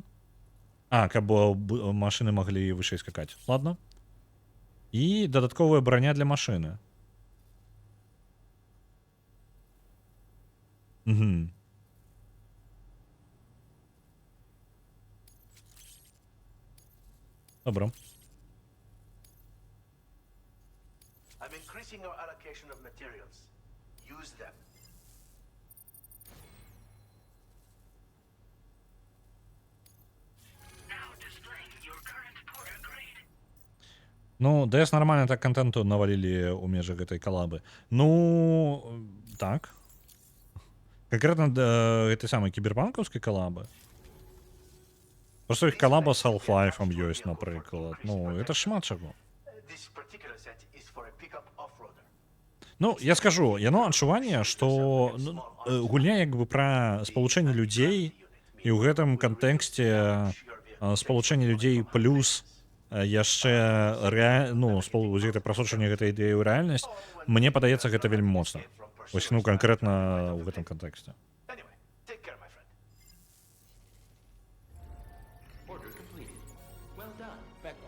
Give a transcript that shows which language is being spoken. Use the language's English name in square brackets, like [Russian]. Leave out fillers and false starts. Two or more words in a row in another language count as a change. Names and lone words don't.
[Belarusian] Каб машыны маглі вышэй скакаць. Ладно. І дадатковая броня для машыны. Добро. [English] I'm increasing our allocation of materials. Use them. Now displaying your current porter grade. [Belarusian] Ну, DS нормально так контенту навалілі ў межах гэтай калабы. Ну, так. Конкретно гэтай самай кіберпанкаўскай калабы. Просто іх калаба з Half-Life ёсць, напрыклад. Ну, это шмат чаго. [English] This particular set is for a pickup off-roader. [Belarusian] Ну, я скажу, яно адчуванне, што гульня як бы пра спалучэнне людзей, і ў гэтым кантэксце спалучэнне людзей плюс яшчэ прасочванне гэтай ідэі ў рэальнасць, мне падаецца, гэта вельмі моцна. Вось, ну, канкрэтна ў гэтым кантэксце. [English] Anyway, take care, my friend. Order completed. Well done, Becco.